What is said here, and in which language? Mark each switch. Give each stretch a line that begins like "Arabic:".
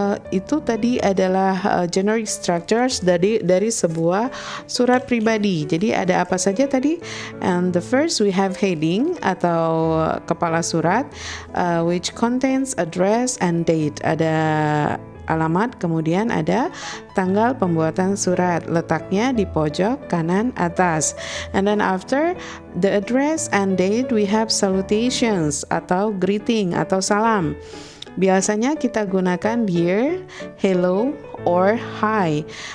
Indonesian: Itu tadi adalah generic structures dari sebuah surat pribadi. Jadi ada apa saja tadi?
English: And the first we have heading
Indonesian: atau kepala surat,
English: which contains address and date.
Indonesian: Ada alamat, kemudian ada tanggal pembuatan surat, letaknya di pojok kanan atas.
English: And then after the address and date we have salutations atau greeting
Indonesian: atau salam. Biasanya kita gunakan dear, hello, or hi.